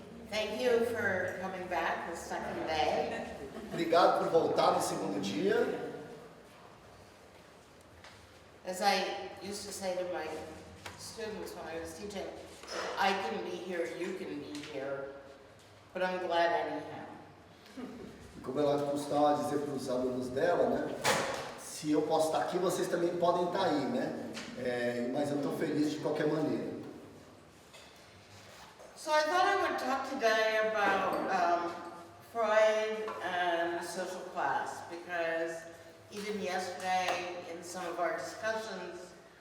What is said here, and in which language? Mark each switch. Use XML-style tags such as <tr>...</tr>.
<en>Thank you for coming back the second day.</en> <pt>Obrigado por voltar no segundo dia.</pt> <en>As I used to say to my students when I was teaching, I can be here, you can be here, but I'm glad anyhow.</en> <pt>Como ela costuma dizer para os alunos dela, né? Se eu posso estar aqui, vocês também podem estar aí, né? Mas eu estou feliz de qualquer maneira.</pt> <en>So I thought I would talk today about Freud and social class, because even yesterday in some of our discussions,</en>